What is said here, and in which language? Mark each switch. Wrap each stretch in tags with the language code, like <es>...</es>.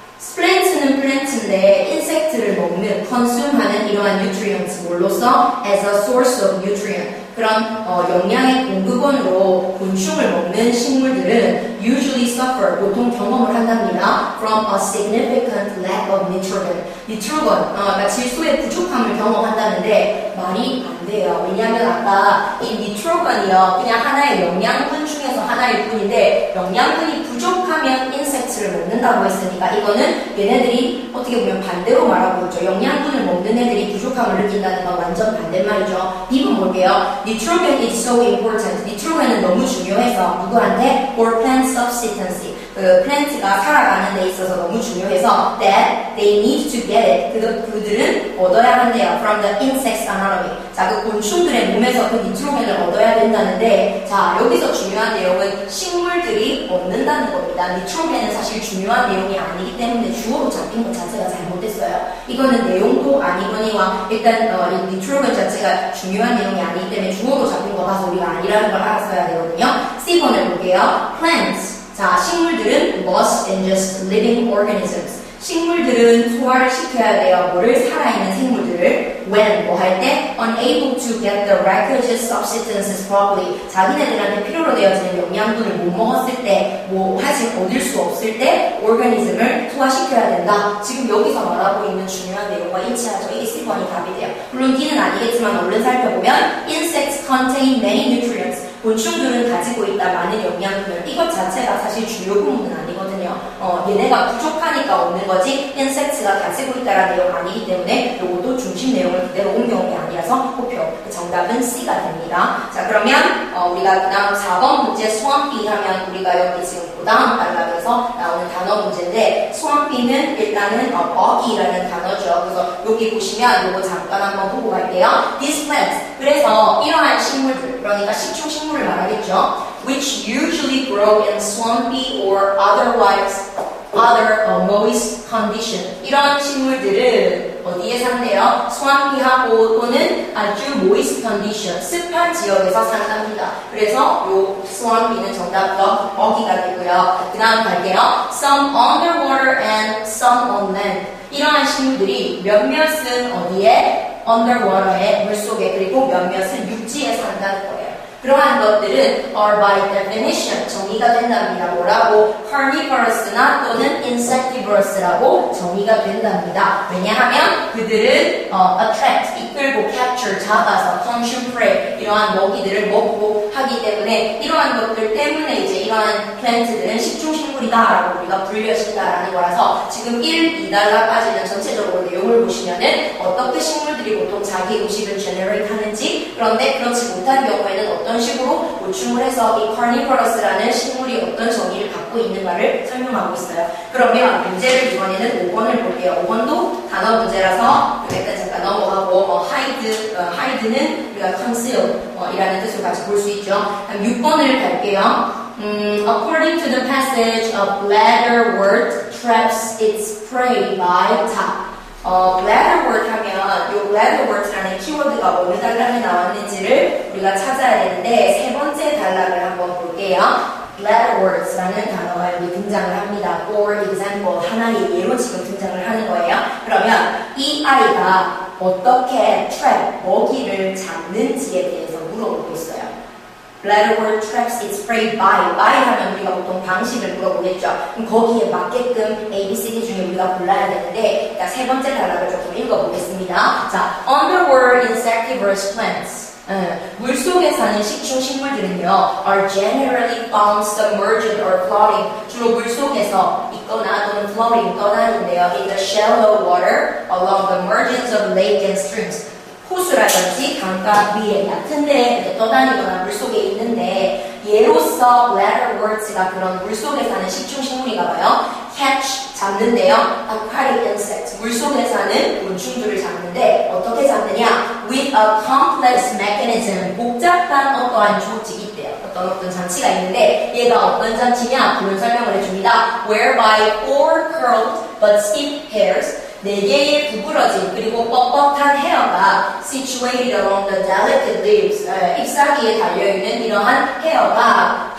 <ko>플랜트는 플랜트인데 인섹트를 먹는, consume하는 이러한 nutrients 뭘로써?</ko> <en>as a source of nutrient.</en> <ko>그런 영양의 공급원으로 곤충을 먹는 식물들은</ko> <en>usually suffer,</en> <ko>보통 경험을 한답니다.</ko> <en>from a significant lack of nitrogen.</en> <ko>니트로건, 그러니까 질소의 부족함을 경험한다는데 말이 안 돼요. 왜냐하면 아까 이 니트로건이요, 그냥 하나의 영양분 중에서 하나일 뿐인데 영양분이 부족하면 인섹트를 먹는다고 했으니까 이거는 얘네들이 어떻게 보면 반대로 말하고 있죠. 영양분을 먹는 애들이 부족함을 느낀다는 건 완전 반대말이죠. 이분 볼게요.</ko> <en>Nitrogen is so important.</en> <ko>니트로겐은 너무 중요해서 누구한테?</ko> <en>For plant subsistence.</en> <ko>그 플랜트가 살아가는 데 있어서 너무 중요해서</ko> <en>that they need to get it.</en> <ko>그들은 얻어야 한대요.</ko> <en>From the insect's anatomy.</en> <ko>자, 그 곤충들의 몸에서 그 니트로겐을 얻어야 된다는데 자, 여기서 중요한 내용은 식물들이 얻는다는 겁니다. 니트로겐은 사실 중요한 내용이 아니기 때문에 주어로 잡힌 것 자체가 잘못됐어요. 이거는 내용도 아니거니와 일단 이 니트로겐 자체가 중요한 내용이 아니기 때문에 주어로 잡힌 거 봐서 우리가 아니라는 걸 알았어야 되거든요. C번을 볼게요. Plants. 자, 식물들은</ko> <en>must ingest living organisms.</en> <ko>식물들은 소화를 시켜야 돼요. 뭐를? 살아있는 생물들을. When, 뭐 할 때?</ko> <en>Unable to get the requisite substances properly.</en> <ko>자기네들한테 필요로 되어지는 영양분을 못 먹었을 때, 얻을 수 없을 때, organism을 소화시켜야 된다. 지금 여기서 말하고 있는 중요한 내용과 일치하죠. 이게 C번이 답이 돼요. 물론 D는 아니겠지만 얼른 살펴보면</ko> <en>Insects contain many nutrients.</en> <ko>곤충들은 가지고 있다 많은 영양분을. 이것 자체가 사실 주요 부분은 아니거든요. 얘네가 부족하니까 없는 거지 인섹트가 가지고 있다라는 내용 아니기 때문에 요것도 중심 내용을 그대로 옮겨온 게 아니라서 호표. 정답은 C가 됩니다. 자, 그러면 우리가 그 다음 4번 문제 swampy 하면 우리가 여기 지금 그 다음 단락에서 나오는 단어 문제인데 swampy는 일단은 boggy라는 단어죠. 그래서 여기 보시면 요거 잠깐 한번 보고 갈게요.</ko> <en>These plants.</en> <ko>그래서 이러한 식물들, 그러니까 식충식물을 말하겠죠.</ko> <en>Which usually grow in swampy or otherwise moist condition.</en> <ko>이런 식물들은 어디에 산대요? swampy하고 또는 아주 moist condition, 습한 지역에서 산답니다. 그래서 요 swampy는 정답 boggy가 되고요. 그 다음 갈게요.</ko> <en>Some underwater and some on land.</en> <ko>이러한 식물들이 몇몇은 어디에? underwater에, 물속에, 그리고 몇몇은 육지에 산다는 거예요. 그러한 것들은</ko> <en>are by definition</en> <ko>정의가 된답니다. 뭐라고? carnivorous나 또는 insectivorous라고 정의가 된답니다. 왜냐하면 그들은 attract, 이끌고 capture, 잡아서 consume prey 이러한 먹이들을 먹고 하기 때문에 이러한 것들 때문에 이제 이러한 플랜트들은 식충식물이다라고 우리가 불려진다라는 거라서 지금 1, 2단락까지는 전체적으로 내용을 보시면은 어떻게 식물들이 보통 자기 음식을 generate 하는지 그런데 그렇지 못한 경우에는 어떤 식으로 보충을 해서 이 carnivorous라는 식물이 어떤 정의를 갖고 있는가를 설명하고 있어요. 그러면 문제를 이번에는 5번을 볼게요. 5번도 단어 문제라서 일단 잠깐 넘어가고 hide는 우리가 conceal 이라는 뜻으로 같이 볼 수 있죠. 6번을 갈게요.</ko> <en>According to the passage, a bladderwort traps its prey by top.</en> <ko>bladderwort 하면 이 bladderwort라는 키워드가 어느 단락에 나왔는지를 우리가 찾아야 되는데 세 번째 단락을 한번 볼게요. bladderworts라는 단어가 여기 등장을 합니다. For example, 하나의 예로 지금 등장을 하는 거예요. 그러면 이 아이가 어떻게 trap, 먹이를 잡는지에 대해서 물어보고 있어요. Bladderwort traps its prey by 하면 우리가 보통 방식을 물어보겠죠. 그럼 거기에 맞게끔 A, B, C, D 중에 우리가 골라야 되는데 그러니까 세 번째 단락을 조금 읽어보겠습니다.</ko> <en>자, underwater insectivorous plants.</en> <ko>물속에 사는 식충식물들은요</ko> <en>are generally found submerged or floating.</en> <ko>주로 물속에서 있거나 또는 floating, 떠다니는데요.</ko> <en>In the shallow water along the margins of lake and streams.</en> <ko>호수라든지 강가 위에 얕은 데에 떠다니거나 물속에 있는데 얘로서 bladderwort가 그런 물속에 사는 식충식물이가 봐요. catch, 잡는데요. aquatic insects, 물속에 사는 곤충들을 잡는데 어떻게 잡느냐?</ko> <en>with a complex mechanism,</en> <ko>복잡한 어떠한 조직이 있대요. 어떤 장치가 있는데 얘가 어떤 장치냐? 그런 설명을 해줍니다.</ko> <en>whereby four curled but stiff hairs,</en> <ko>4개의 구부러진 그리고 뻣뻣한 헤어가</ko> <en>situated along the delicate leaves,</en> <ko>잎사귀에 달려있는 이러한 헤어가</ko>